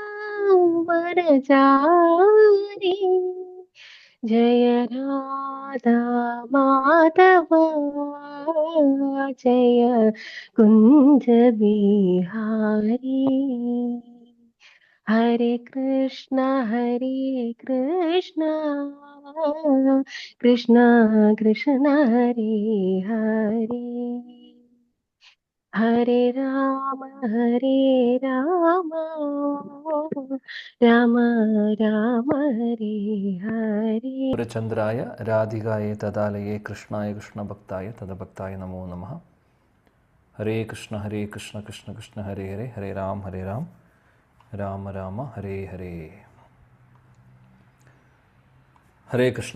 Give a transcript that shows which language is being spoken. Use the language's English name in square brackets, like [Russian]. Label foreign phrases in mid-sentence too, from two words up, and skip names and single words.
[Hindi] वनचारि जय राधा माधव जय कुञ्ज बिहारी [Sanskrit] हरे कृष्ण कृष्ण कृष्ण हरे हरे हरे राम राम राम हरे हरे चन्द्राय राधिकाय तदालये कृष्णाय कृष्णभक्ताय तदभक्ताय नमो नमः. हरे कृष्ण कृष्ण कृष्ण हरे हरे हरे राम राम राम हरे हरे. हरे कृष्ण.